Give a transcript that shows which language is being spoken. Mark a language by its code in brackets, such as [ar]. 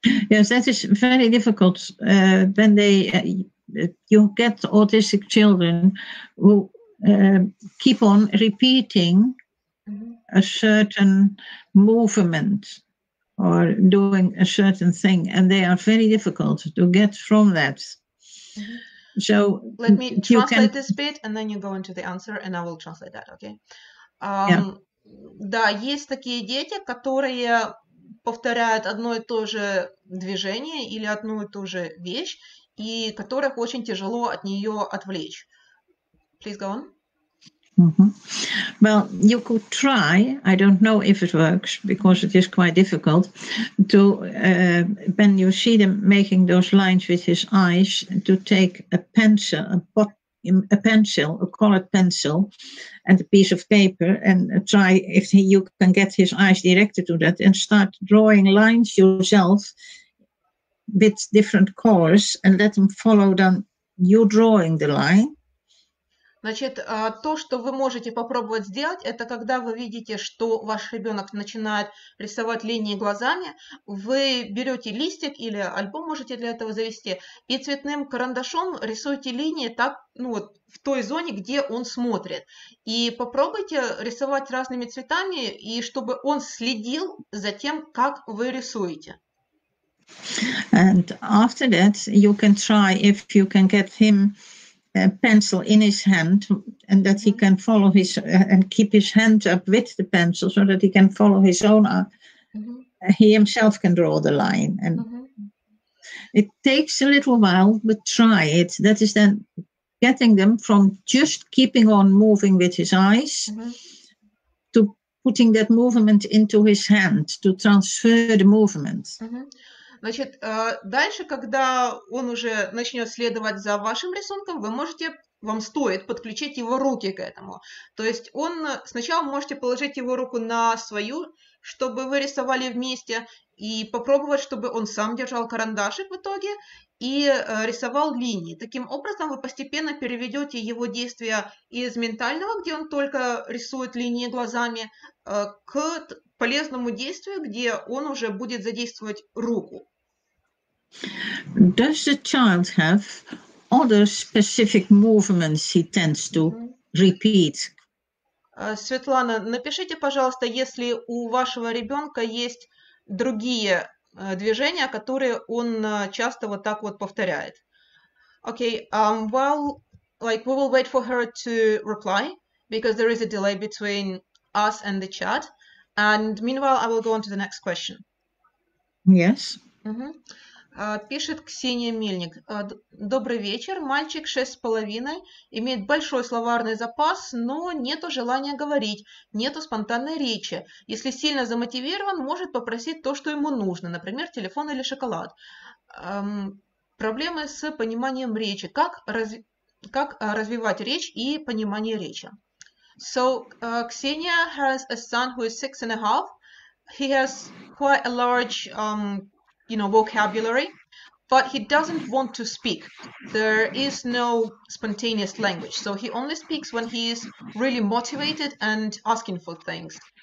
[en] Yes, that is very difficult when you get autistic children who keep on repeating a certain movement or doing a certain thing, and they are very difficult to get from that. So let me you translate this bit, and then you go into the answer, and I will translate that, okay? yeah. [ru] Да, есть такие дети, которые повторяют одно и то же движение или одну и ту же вещь, и которых очень тяжело от нее отвлечь. [en] Please go on. Mm-hmm. Well, you could try, I don't know if it works, because it is quite difficult, to, when you see them making those lines with his eyes, to take a pencil, a colored pencil, and a piece of paper, and try if you can get his eyes directed to that, and start drawing lines yourself with different colors, and let them follow them, you drawing the line. [ru] Значит, то, что вы можете попробовать сделать, это когда вы видите, что ваш ребенок начинает рисовать линии глазами, вы берете листик или альбом можете для этого завести, и цветным карандашом рисуете линии так, ну вот, в той зоне, где он смотрит. И попробуйте рисовать разными цветами, и чтобы он следил за тем, как вы рисуете. [en] And after that, you can try if you can get him a pencil in his hand, and that he can follow his and keep his hand up with the pencil so that he can follow his own. He himself can draw the line, and it takes a little while, but try it. That is then getting them from just keeping on moving with his eyes to putting that movement into his hand, to transfer the movement. [ru] Значит, дальше, когда он уже начнет следовать за вашим рисунком, вам стоит подключить его руки к этому. То есть сначала можете положить его руку на свою, чтобы вы рисовали вместе, и попробовать, чтобы он сам держал карандашик в итоге и рисовал линии. Таким образом, вы постепенно переведете его действия из ментального, где он только рисует линии глазами, к полезному действию, где он уже будет задействовать руку. [en] Does the child have other specific movements he tends to repeat? [ru] Светлана, напишите, пожалуйста, если у вашего ребенка есть другие движения, которые он часто вот так вот повторяет. [en] Okay, well, like we will wait for her to reply because there is a delay between us and the chat. And meanwhile, I will go on to the next question. Yes. [ru] Пишет Ксения Мельник. Добрый вечер. Мальчик 6,5, имеет большой словарный запас, но нету желания говорить, нету спонтанной речи. Если сильно замотивирован, может попросить то, что ему нужно, например, телефон или шоколад. Проблемы с пониманием речи. Как развивать речь и понимание речи? [en] So, Ksenia has a son who is 6.5. He has quite a large vocabulary, but he doesn't want to speak. There is no spontaneous language, so he only speaks when he is really motivated and asking for things.